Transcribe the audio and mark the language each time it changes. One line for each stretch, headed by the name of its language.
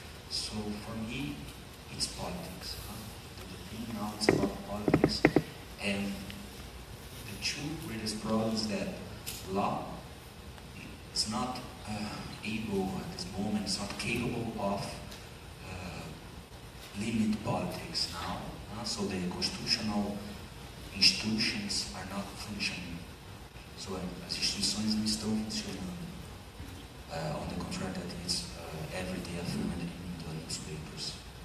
English: So for me, it's politics. The thing now is about politics, and the two greatest problems that law is not able at this moment, it's not capable of limit politics now. So the constitutional institutions are not functioning.
Portuguese: So as institutions não estão funcionando.
English: On the contrary, that is every day affirmed in the newspapers.